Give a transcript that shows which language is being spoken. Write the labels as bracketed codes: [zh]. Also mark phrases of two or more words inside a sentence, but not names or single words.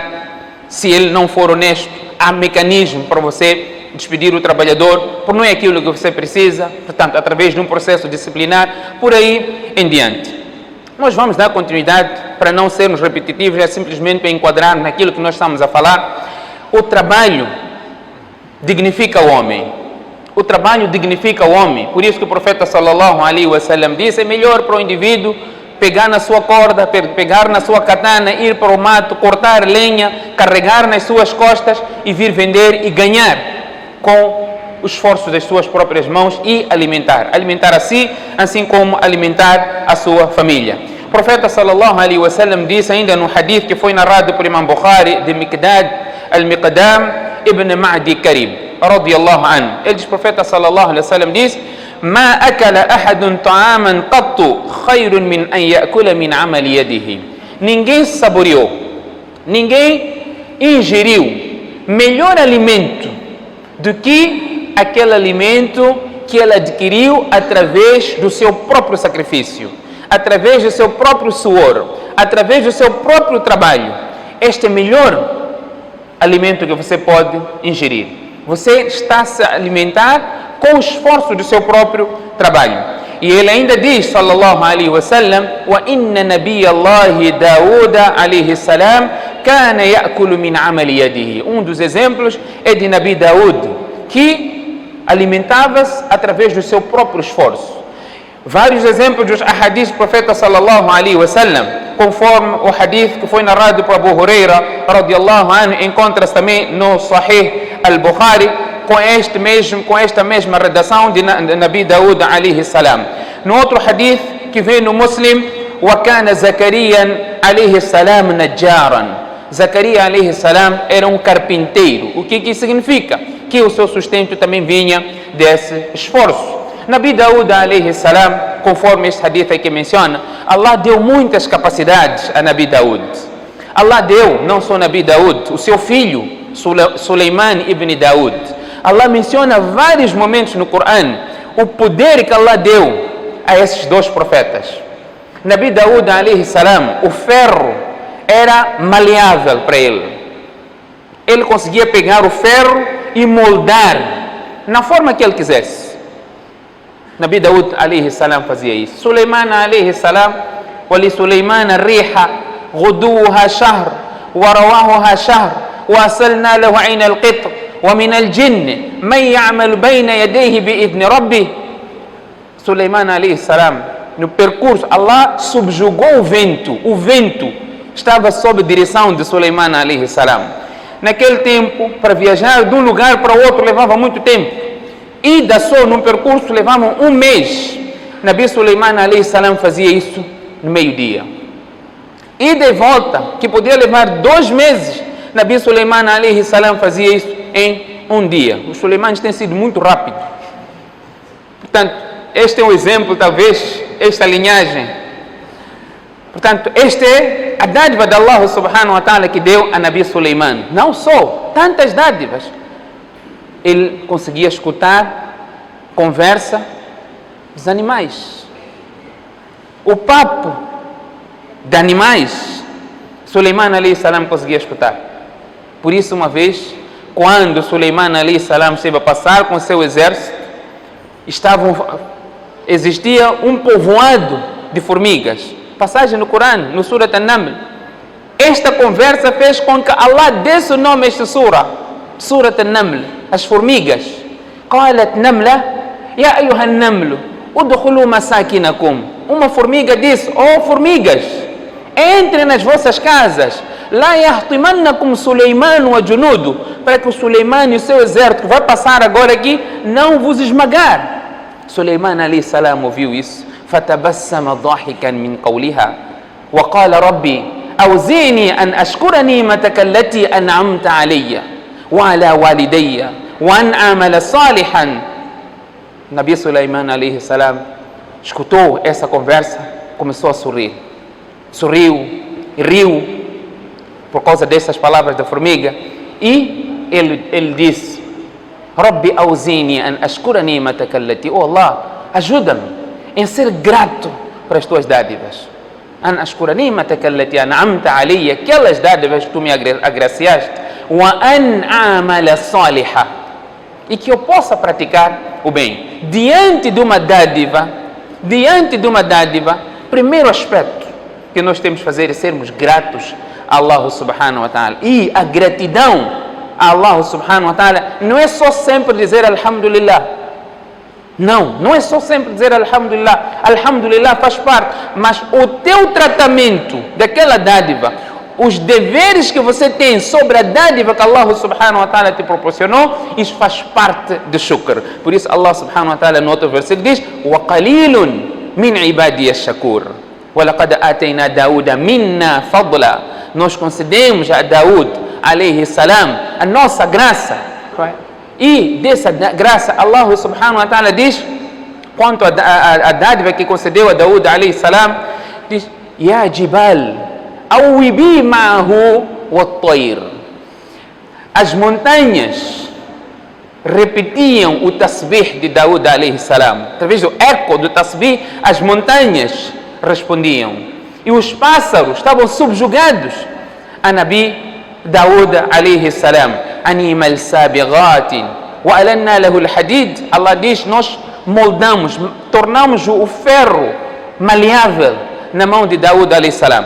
[pt] Se ele não for honesto, há mecanismo para você despedir o trabalhador por não é aquilo que você precisa, portanto, através de um processo disciplinar, por aí em diante. Nós vamos dar continuidade para não sermos repetitivos, é simplesmente para enquadrar naquilo que nós estamos a falar. O trabalho dignifica o homem. O trabalho dignifica o homem. Por isso que o profeta [ar] صلى الله عليه وسلم [pt] disse: é melhor para o indivíduo pegar na sua corda, pegar na sua katana, ir para o mato, cortar lenha, carregar nas suas costas e vir vender e ganhar com o esforço das suas próprias mãos e alimentar a si, assim como alimentar a sua família. O profeta [ar] صلى الله عليه وسلم [pt] disse ainda no hadith que foi narrado por Imam Bukhari de Miqdad al-Miqdam ibn Ma'di Karib [ar] رضي الله عنه. [pt] Ele diz, o profeta [ar] صلى الله عليه وسلم [pt] diz: [ar] ما أكل أحد طعاما قط خير من أن يأكل من عمل يده. [pt] Ninguém saboreou, ninguém ingeriu melhor alimento do que aquele alimento que ele adquiriu através do seu próprio sacrifício, através do seu próprio suor, através do seu próprio trabalho. Este é o melhor alimento que você pode ingerir. Você está a se alimentar com o esforço do seu próprio trabalho. E ele ainda diz, [ar] صلى الله عليه وسلم: وإن نبي الله داود عليه السلام كان يأكل من عمل يده. [pt] Um dos exemplos é de Nabi Daúd, que alimentava-se através do seu próprio esforço. Vários exemplos dos ahadith do profeta [ar] صلى الله عليه وسلم, [pt] conforme o hadith que foi narrado por Abu Huraira [ar] رضي الله عنه, [pt] encontra-se também no Sahih al-Bukhari, com esta mesma redação de Nabi Daúd [ar] عليه السلام. [pt] No outro hadith que vem no Muslim: [ar] وَكَانَ زَكَرِيًّا عليه السلام نَجَّارًا. [pt] Zacarias [ar] عليه السلام [pt] era um carpinteiro. O que significa? Que o seu sustento também vinha desse esforço. Nabi Daúd [ar] عليه السلام, [pt] conforme este hadith aqui menciona, Allah deu muitas capacidades a Nabi Daúd. Allah deu, não só Nabi Daúd, o seu filho Suleiman ibn Daúd. Allah menciona vários momentos no Corão o poder que Allah deu a esses dois profetas. Nabi Daúd [ar] عليه السلام, [pt] o ferro era maleável para ele. Ele conseguia pegar o ferro e moldar na forma que ele quisesse. Nabi Daúd [ar] عليه السلام [pt] fazia isso. [ar] سليمان عليه السلام: ولسليمان الريح غدوها شهر ورواحها شهر وأسلنا له عين القطر ومن الجن من يعمل بين يديه بإذن ربه. [pt] Suleiman [ar] عليه السلام, [pt] no percurso, Allah subjugou o vento. O vento estava sob direção de Suleiman [ar] عليه السلام. [pt] Naquele tempo, para viajar de um lugar para outro levava muito tempo. Ida só num percurso levava um mês. Nabi Suleiman [ar] عليه السلام [pt] fazia isso no meio-dia. Ida e volta, que podia levar 2 meses, Nabi Suleiman [ar] عليه السلام [pt] fazia isso em um dia. Os Suleimanes têm sido muito rápidos. Portanto, este é um exemplo, talvez, esta linhagem. Portanto, esta é a dádiva de Allah [ar] سبحانه وتعالى [pt] que deu a Nabi Suleiman. Não só, tantas dádivas. Ele conseguia escutar conversa dos animais. O papo de animais, Suleiman [ar] عليه السلام [pt] conseguia escutar. Por isso, uma vez, quando Suleiman [ar] عليه السلام [pt] esteve a passar com o seu exército, existia um povoado de formigas. Passagem no Corão, no Surat An-Naml. Esta conversa fez com que Allah desse o nome a esta sura, Surat An-Naml, as formigas. [ar] قالت نملة يا أيها النمل ادخلوا مساكنكم. [pt] Uma formiga disse: oh formigas, entrem nas vossas casas. [ar] لا يهطمنكم سليمان وجنوده, [pt] para que o Suleiman e o seu exército vai passar agora aqui, não vos esmagar. Suleiman [ar] عليه السلام [pt] ouviu isso. [ar] فتبسم ضاحكا من قولها وقال ربي أوزعني أن أشكر نعمتك التي أنعمت علي وعلى والدي وأن أعمل صالحا. [pt] Nabi Suleiman [ar] عليه السلام [pt] escutou essa conversa, começou a sorrir. Sorriu e riu por causa dessas palavras da formiga. E ele disse: [ar] ربي أوزعني أن أشكر نعمتك التي. [pt] Oh Allah, ajuda-me em ser grato para as tuas dádivas. [ar] أن أشكر نعمتك التي أنعمت علي, [pt] aquelas dádivas que tu me agraciaste. [ar] وأن أعمل صالحا, [pt] e que eu possa praticar o bem. Diante de uma dádiva, primeiro aspecto que nós temos que fazer é sermos gratos a Allah [ar] سبحانه وتعالى. [pt] E a gratidão a Allah [ar] سبحانه وتعالى [pt] não é só sempre dizer alhamdulillah. Não é só sempre dizer alhamdulillah. Alhamdulillah faz parte, mas o teu tratamento daquela dádiva, os deveres que você tem sobre a dádiva que Allah [ar] سبحانه وتعالى [pt] te proporcionou, isso faz parte do shukr. Por isso Allah [ar] سبحانه وتعالى [pt] no outro versículo diz: [ar] وَقَلِيلٌ مِنْ عِبَادِيَ الشَّكُورِ وَلَقَدْ آتَيْنَا دَاوُدَ مِنَّا فَضْلًا. [pt] Nós concedemos a Daúd [ar] عليه السلام [pt] a nossa graça. E dessa graça Allah [ar] سبحانه وتعالى [pt] diz, quanto a dádiva que concedeu a Daúd [ar] عليه السلام, [pt] diz: [ar] يَا جِبَالِ أوبي معه والطير. [pt] As montanhas repetiam o tasbih de Daúd [ar] عليه السلام. [pt] Através do eco do tasbih, as montanhas respondiam. E os pássaros estavam subjugados a Nabi Daúd [ar] عليه السلام. أن اعمل سابغات وألنا له الحديد. [pt] Allah diz: nós moldamos, tornamos o ferro maleável na mão de Daúd [ar] عليه السلام.